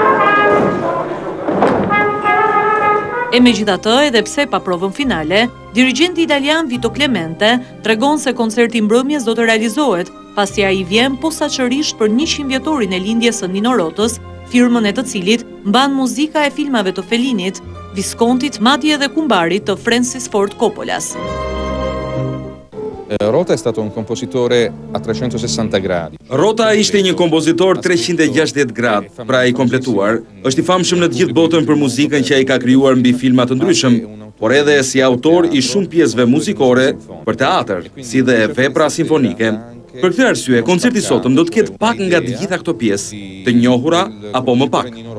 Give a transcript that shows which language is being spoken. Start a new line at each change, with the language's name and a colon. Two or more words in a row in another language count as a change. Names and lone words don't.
Albanian: E megjithatë, edhe pse pa provën finale, dirigjenti italian Vito Clemente tregon se koncerti mbrëmjes do të realizohet, pasi ai vjen posaçërisht për 100 vjetorin e lindjes së Nino Rotës, firmën e të cilit mban muzika e filmave të Fellinit, Viscontit, madje edhe Kumbarit të Francis Ford Coppolas.
Italian: Rota è stato un compositore a 360 gradi.
Albanian: Rota ishte një kompozitor 360 gradë, pra i kompletuar. Është i famshëm në të gjithë botën për muzikën që ai ka krijuar mbi filma të ndryshëm, por edhe si autor i shumë pjesëve muzikore për teatr, si dhe vepra simfonike. Për këtë arsye, koncerti sotëm do të ketë pak nga të gjitha këto pjesë, të njohura apo më pak.